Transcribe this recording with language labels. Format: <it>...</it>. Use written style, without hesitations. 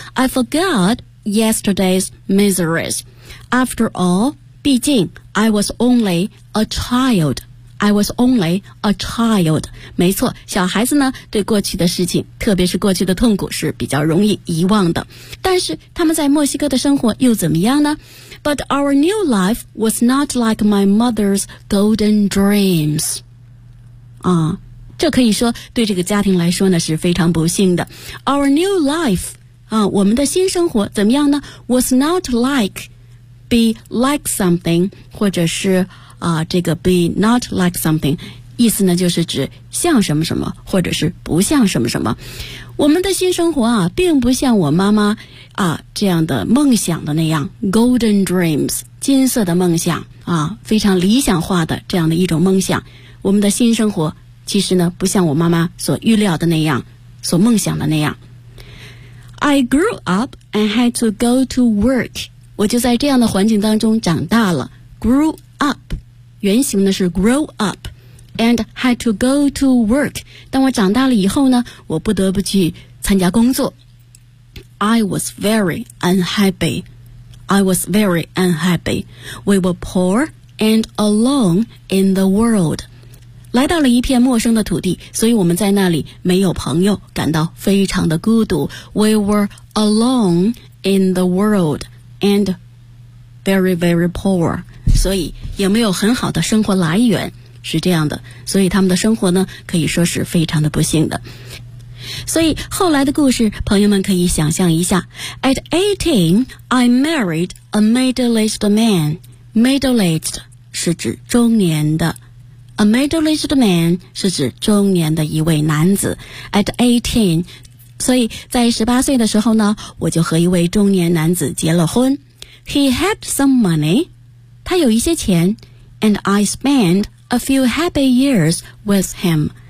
<en>I forgotYesterday's miseries. After all,</en> <zh>毕竟</zh> <en>I was only a child. I was only a child.</en> <zh>没错，小孩子呢对过去的事情，特别是过去的痛苦是比较容易遗忘的。但是他们在墨西哥的生活又怎么样呢？</zh> <en>But our new life was not like my mother's golden dreams.</en> <zh>这可以说对这个家庭来说呢是非常不幸的。</zh> <en>Our new life.</en> <zh>我们的新生活怎么样呢？</zh> <en>Was not like be like something</en> <zh>或者是这个</zh> <en>be not like something</en> <zh>意思呢就是指像什么什么或者是不像什么什么。我们的新生活啊并不像我妈妈这样的梦想的那样</zh> <en>golden dreams</en> <zh>金色的梦想非常理想化的这样的一种梦想。我们的新生活其实呢不像我妈妈所预料的那样，所梦想的那样。</zh> <en>I grew up and had to go to work.</en> <zh>我就在这样的环境当中长大了。</zh> <en>Grew up,</en> <zh>原型呢是</zh> <en>grow up, and had to go to work.</en> <zh>当我长大了以后呢，我不得不去参加工作。</zh> <en>I was very unhappy. I was very unhappy. We were poor and alone in the world.</en> <zh>来到了一片陌生的土地，所以我们在那里没有朋友，感到非常的孤独。</zh> <en>We were alone in the world and very, very poor.</en> <zh>所以也没有很好的生活来源，是这样的。所以他们的生活呢，可以说是非常的不幸的。所以后来的故事，朋友们可以想象一下。</zh> <en>At 18, I married a middle-aged man.</en> <zh>Middle-aged 是指中年的。</zh> <en>A middle-aged man</en> <zh>是指中年的一位男子。</zh> <en>At 18,</en> <zh>所以在18岁的时候呢，我就和一位中年男子结了婚。</zh> <en>He had some money,</en> <zh>他有一些钱。</zh> <en>And I spent a few happy years with him.</en>